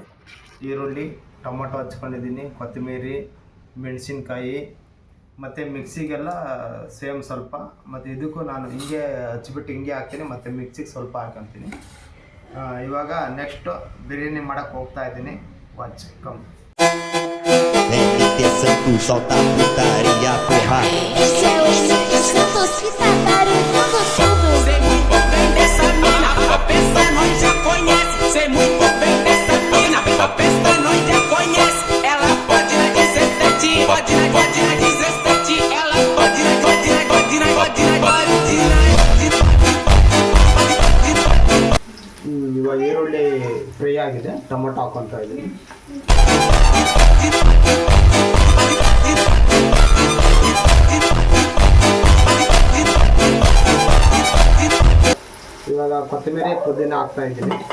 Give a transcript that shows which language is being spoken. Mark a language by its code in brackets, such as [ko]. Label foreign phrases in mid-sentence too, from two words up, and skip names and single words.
[kn] ಈರುಳ್ಳಿ, ಟೊಮೊಟೊ ಹಚ್ಕೊಂಡಿದ್ದೀನಿ, ಕೊತ್ತಂಬರಿ, ಮೆಣಸಿನ್ಕಾಯಿ ಮತ್ತು ಮಿಕ್ಸಿಗೆಲ್ಲ ಸೇಮ್ ಸ್ವಲ್ಪ. ಮತ್ತು ಇದಕ್ಕೂ ನಾನು ಹಿಂಗೆ ಹಚ್ಬಿಟ್ಟು ಹಿಂಗೆ ಹಾಕ್ತೀನಿ, ಮತ್ತು ಮಿಕ್ಸಿಗೆ ಸ್ವಲ್ಪ ಹಾಕ್ಕೊತೀನಿ. ಇವಾಗ ನೆಕ್ಸ್ಟು ಬಿರಿಯಾನಿ ಮಾಡೋಕ್ಕೆ ಹೋಗ್ತಾ ಇದ್ದೀನಿ. [en] watch come. [pt] solta a putaria, porra. Esse é o Henrique Santos que tá barulhando tudo. Sei muito bem dessa mina, a peça nós já conhece. Sei muito bem dessa mina, a peça nós já conhece. Ela pode na 17, pode na 17. Ela pode na. [kn] ಇವಾಗ ಈರುಳ್ಳಿ ಫ್ರೈ ಆಗಿದೆ, ಟೊಮೊಟೊ ಹಾಕೊತಾ ಇದ್ದೀನಿ. ಇವಾಗ ಕೊತ್ತಂಬರಿ, ಪುದೀನ ಹಾಕ್ತಾ ಇದ್ದೀನಿ.